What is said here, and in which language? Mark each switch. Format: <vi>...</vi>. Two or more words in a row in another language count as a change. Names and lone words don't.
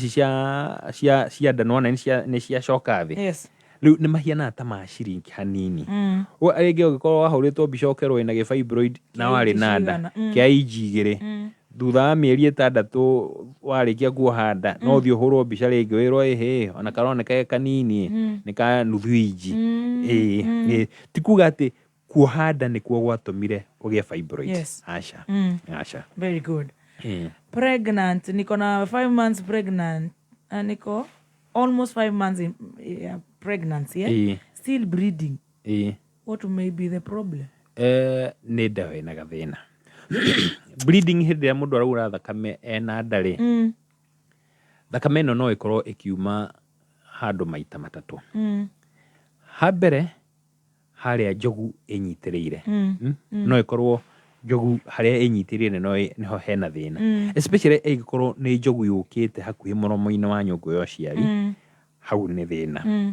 <ki>ici cia nda nona nĩ ciacoka thĩ rĩu nĩ mahianaga ta maciringi hanini rĩngĩ ũngĩkorwo wahũrĩtwo mbica ũkerwo wĩna gĩfibroid na warĩ na nda kĩa inji igĩrĩ thutha wa mĩeri 6 warĩkia kuohanda no ũthiĩ ũhũrwo mbica rĩngĩ wĩrwo ona karoneka kanini nĩ ka nuthu inji ti kuga atĩ kuohanda nĩkuo gwatũmire ũgĩe fibroids. Aca.</ki> <en>Very good. Pregnant,</en> <sw>niko na</sw> <en>5 months pregnant. Niko almost 5 months in pregnancy. Still bleeding. What may be the problem?</en> <ki>Nĩ nda wĩna gathĩna. Bleeding hĩndĩ ĩrĩa mũndũ araura thakame ena nda rĩ thakame ĩno no ĩkorwo ĩkiuma handũ maita matatũ. Ha mbere harĩa njogu ĩnyitĩrĩire no ĩkorwo njogu harĩa ĩnyitĩrĩire nĩho hena thĩna especially ĩngĩkorwo nĩ njogu yũkĩte hakuhĩ mũromo-inĩ wa nyũngũ ya ũciari hau nĩ thĩna.</ki>